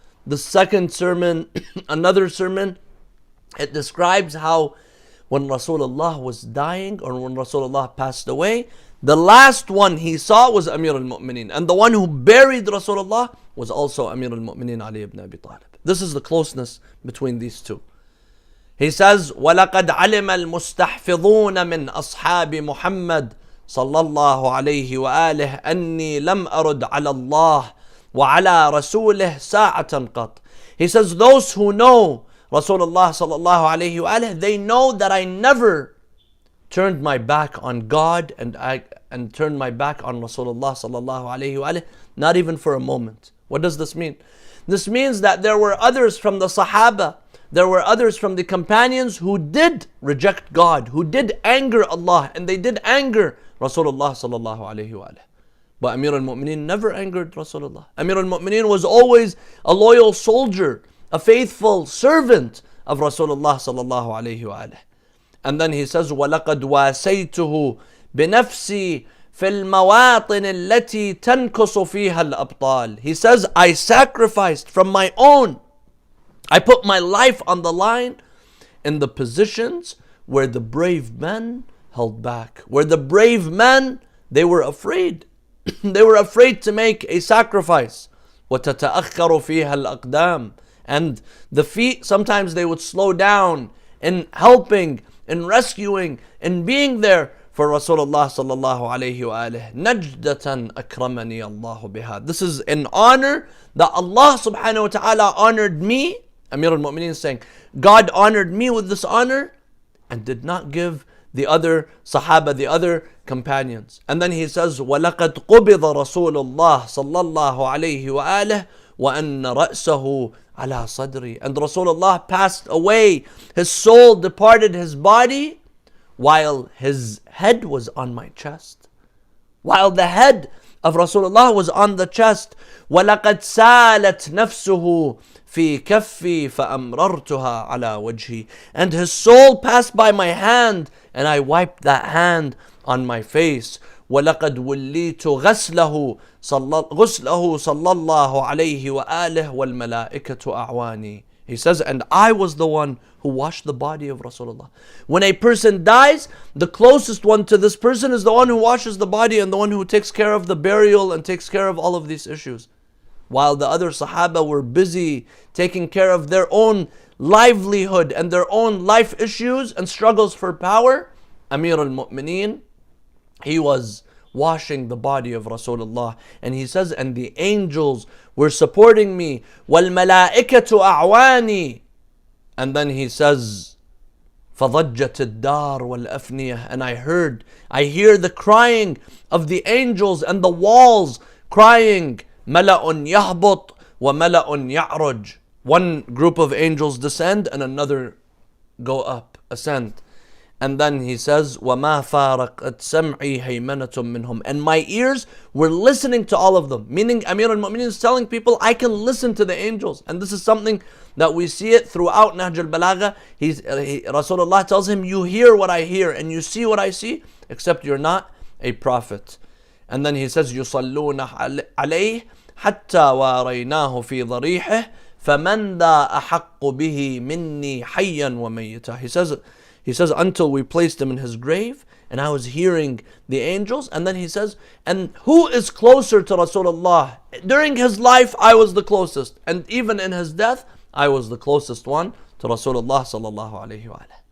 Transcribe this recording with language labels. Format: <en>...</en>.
<en>The second sermon, another sermon, it describes how when Rasulullah was dying or when Rasulullah passed away, the last one he saw was Amir al-Mu'mineen. And the one who buried Rasulullah was also Amir al-Mu'mineen Ali ibn Abi Talib. This is the closeness between these two. He says,</en> <ar>وَلَقَدْ عَلِمَ الْمُسْتَحْفِظُونَ مِنْ أَصْحَابِ مُحَمَّدٍ صلى الله عليه وآله أني لم أرد على الله وعلى رسوله ساعة قط.</ar> <en>He says, those who know Rasulullah sallallahu alayhi wa alihi, they know that I never turned my back on God and turned my back on Rasulullah sallallahu alayhi wa alihi, not even for a moment. What does this mean? This means that there were others from the Sahaba, there were others from the companions who did reject God, who did anger Allah, and they did anger Rasulullah sallallahu alayhi wa alihi. But Amir al-Mu'mineen never angered Rasulullah. Amir al-Mu'mineen was always a loyal soldier, a faithful servant of Rasulullah sallallahu alayhi wa alihi. And then he says,</en> <ar>وَلَقَدْ وَاسَيْتُهُ بِنَفْسِي فِي الْمَوَاطِنِ الَّتِي تَنْكُصُ فِيهَا الْأَبْطَالِ.</ar> <en>He says, I sacrificed from my own. I put my life on the line in the positions where the brave men held back. Where the brave men, they were afraid. They were afraid to make a sacrifice.</en> <ar>وَتَتَأَخَّرُ فِيهَا الْأَقْدَامِ.</ar> <en>And the feet, sometimes they would slow down in helping, in rescuing, in being there for Rasulullah sallallahu alayhi wa alihi.</en> <ar>نَجْدَةً أَكْرَمَنِي اللَّهُ بِهَا.</ar> <en>This is an honor that Allah subhanahu wa ta'ala honored me. Amir al-Mu'mineen is saying, God honored me with this honor and did not give the other Sahaba, the other companions. And then he says,</en> <ar>وَلَقَدْ قُبِضَ رَسُولُ اللَّهِ صَلَّى اللَّهُ عَلَيْهِ وَآلِهِ وَأَنَّ رَأْسَهُ عَلَى صَدْرِي.</ar> <en>And Rasulullah passed away. His soul departed his body while his head was on my chest. While the head of Rasulullah was on the chest.</en> <ar>وَلَقَدْ سَالَتْ نَفْسُهُ في كفي فأمررتها على وجهي.</ar> <en>And his soul passed by my hand and I wiped that hand on my face.</en> <ar>ولقد وليت غسله صلى الله عليه وآله والملائكة أعواني.</ar> <en>He says, and I was the one who washed the body of Rasulullah. When a person dies, the closest one to this person is the one who washes the body and the one who takes care of the burial and takes care of all of these issues. While the other Sahaba were busy taking care of their own livelihood and their own life issues and struggles for power, Amir al-Mu'mineen, he was washing the body of Rasulullah. And he says, and the angels were supporting me.</en> <ar>وَالْمَلَائِكَةُ أَعْوَانِي.</ar> <en>And then he says,</en> <ar>فَضَجَّتِ الدَّارُ وَالْأَفْنِيَةِ.</ar> <en>And I hear the crying of the angels and the walls crying,</en> <ar>مَلَأٌ يَهْبُطْ وَمَلَأٌ يَعْرُجْ.</ar> <en>One group of angels descend and another go up, ascend. And then he says,</en> <ar>وَمَا فَارَقَتْ سَمْعِي هَيْمَنَةٌ مِّنْهُمْ.</ar> <en>And my ears were listening to all of them. Meaning Amir al-Mu'mineen is telling people, I can listen to the angels. And this is something that we see it throughout Nahj al-Balagha. Rasulullah tells him, you hear what I hear and you see what I see, except you're not a prophet. And then he says,</en> <ar>يُصَلُّونَ عَلَيْهِ حَتَّى وَارَيْنَاهُ فِي ضَرِيحِهِ فَمَنْ ذَا أَحَقُّ بِهِ مِنِّي حَيًّا وَمَيِّتًا.</ar> <en>He says, until we placed him in his grave, and I was hearing the angels. And then he says, and who is closer to Rasulullah? During his life, I was the closest. And even in his death, I was the closest one to Rasulullah sallallahu alayhi wa alayhi.</en>